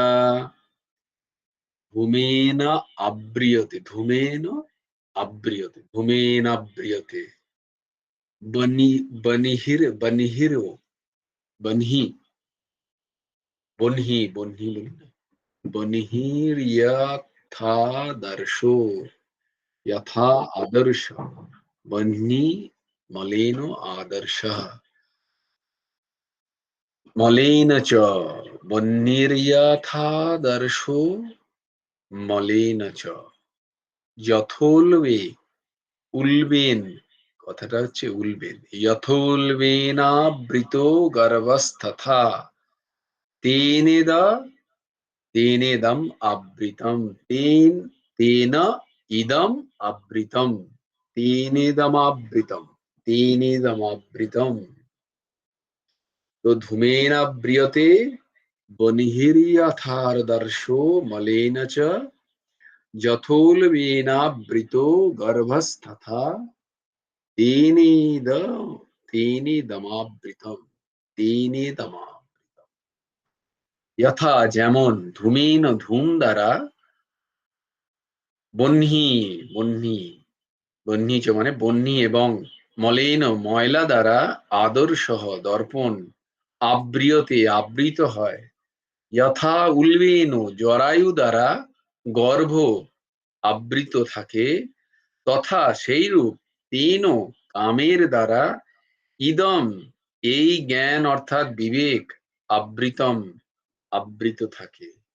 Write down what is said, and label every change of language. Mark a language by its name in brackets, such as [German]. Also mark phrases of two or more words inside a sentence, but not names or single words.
[Sanskrit] ধূমেন আব্রিয়তে, ধূমেন আব্রিয়তে, ধূমেনাব্রিয়তে। বহ্নির্ বহ্নির্যথাদর্শো, यथा आदर्श। बह्नि मलेनो आदर्शः। मलेन च बह्निर्यथादर्शो मलेन च। যথোল্বে, উল্বেন, [Bangla] কথাটা হচ্ছে উল্বেন। [Sanskrit] যথোল্বেনাবৃত গর্ভস্তথা তেনেদম আবৃতম। তেন ইদম আবৃতম। তেনেদমাবৃতম। তো ধূমেন ব্রিয়তে বহ্নির্যথার দর্শো মলেন চ যথোল্বেনাবৃত গর্ভস্তথা তেনেদ তেনেদমাবৃতম তেনেদমা যথা যেমন ধূমেন ধূম দ্বারা [Bangla] বহ্নি বহ্নি বহ্নি চ মানে বহ্নি এবং মলেন ময়লা দ্বারা আদর্শঃ দর্পণ আব্রিয়তে আবৃত হয় যথা উল্বেন জরায়ু দ্বারা গর্ভ আবৃত থাকে তথা সেইরূপ তেন কামের দ্বারা ইদম এই জ্ঞান অর্থাৎ বিবেক আবৃতম আবৃত থাকে।